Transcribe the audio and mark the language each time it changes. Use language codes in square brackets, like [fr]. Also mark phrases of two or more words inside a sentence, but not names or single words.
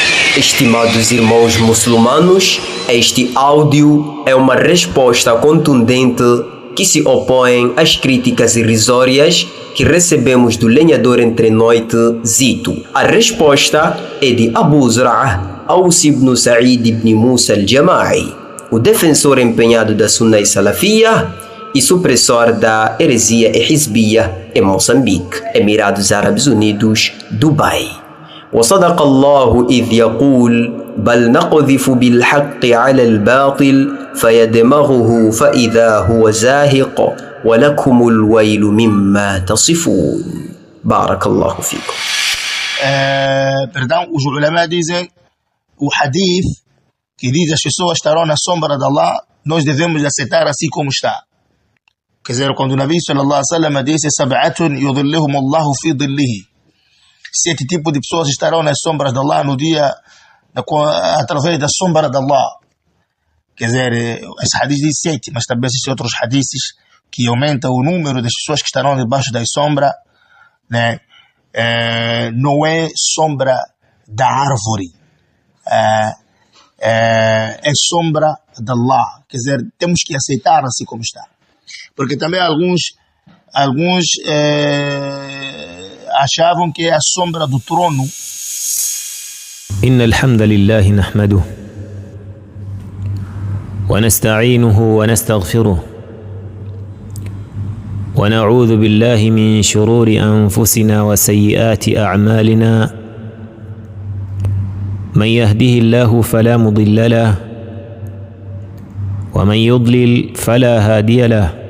[pt] Estimados irmãos muçulmanos, este áudio é uma resposta contundente que se opõe às críticas irrisórias que recebemos do lenhador entre noite Zito. A resposta é de Abu Zur'ah Aus ibn Sa'id ibn Musa al-Jama'i, o defensor empenhado da [ar] السنة السلفية [pt] e supressor da heresia Hizbiyya em Moçambique, Emirados Árabes Unidos, Dubai. [ar] وصدق الله إذ يقول بل نقذف بالحق على الباطل فيدمغه فإذا هو زاهق ولكم الويل مما تصفون. بارك الله فيكم. [pt] Perdão, os ulama dizem o hadith que diz as pessoas estarão na sombra de Allah, nós devemos aceitar assim como está. Quer dizer, quando o Nabi [ar] صلى الله عليه وسلم [pt] disse [ar] سبعة يظلهم الله في ظله, [pt] 7 tipos de pessoas estarão nas sombras de Allah no dia, através da sombra de Allah. Quer dizer, esse hadith diz 7, mas também existem outros hadiths que aumentam o número das pessoas que estarão debaixo da sombra, né? Não é sombra da árvore, é sombra de Allah. Quer dizer, temos que aceitar assim como está. Porque também alguns achavam que é a sombra do trono. [ar] إن الحمد لله نحمده ونستعينه ونستغفره ونعوذ بالله من شرور أنفسنا وسيئات أعمالنا من يهده الله فلا مضل له ومن يضلل فلا هادي له